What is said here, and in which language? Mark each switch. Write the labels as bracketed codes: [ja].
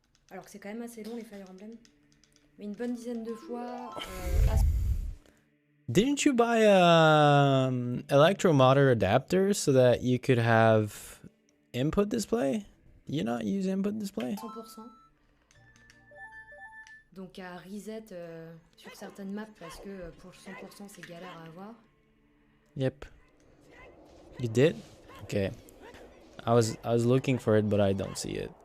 [fr] Alors que c'est quand même assez long les Fire Emblem. Mais une bonne dizaine de fois. [en] Didn't you buy a electromotor adapter so that you could have input display? Do you not use input display? 100%. [fr] Donc à reset sur certaines maps parce que pour 100% c'est galère à avoir. [en] Yep. You did? Okay. I was looking for it, but I don't see it.